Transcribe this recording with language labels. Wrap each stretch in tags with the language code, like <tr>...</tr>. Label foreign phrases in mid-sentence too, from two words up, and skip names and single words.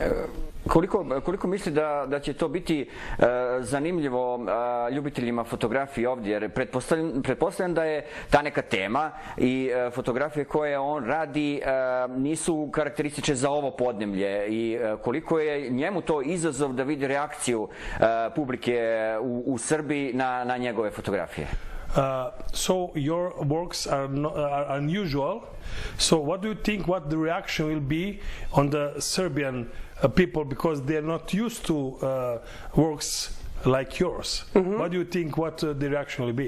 <sr>Koliko misli da će to biti zanimljivo ljubiteljima fotografije ovdje, jer pretpostavljam da je ta neka tema i fotografije koje on radi nisu karakteristične za ovo podneblje i koliko je njemu to izazov da vidi reakciju publike u Srbiji na njegove fotografije.</sr> <en>So your works are unusual. So what do you think? What the reaction will be on the Serbian people, because they're not used to works like yours? What do you think? What the reaction will be?</en>